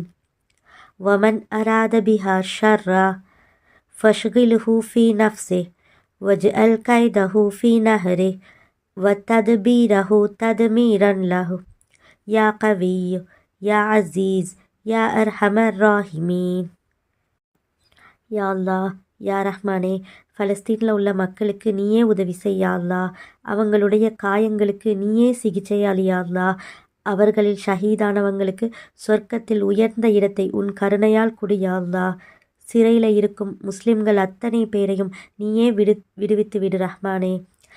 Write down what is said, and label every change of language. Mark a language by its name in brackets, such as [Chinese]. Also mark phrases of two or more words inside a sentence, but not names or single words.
[Arabic] ومن أراد بها شرا فاشغله في نفسه واجعل كيده في نهره وتدبيره تدميرا له يا قوي يا عزيز يا أرحم الراحمين. يا الله [Tamil] யா ரஹ்மானே, பலஸ்தீனில் உள்ள மக்களுக்கு நீயே உதவி செய்யா அல்லாஹ். அவங்களுடைய காயங்களுக்கு நீயே சிகிச்சையாளியா அல்லாஹ். அவர்களில் ஷஹீதானவங்களுக்கு சொர்க்கத்தில் உயர்ந்த இடத்தை உன் கருணையால் குடியா அல்லாஹ். சிறையில் இருக்கும் முஸ்லிம்கள் அத்தனை பேரையும் நீயே விடுவித்து விடு ரஹ்மானே.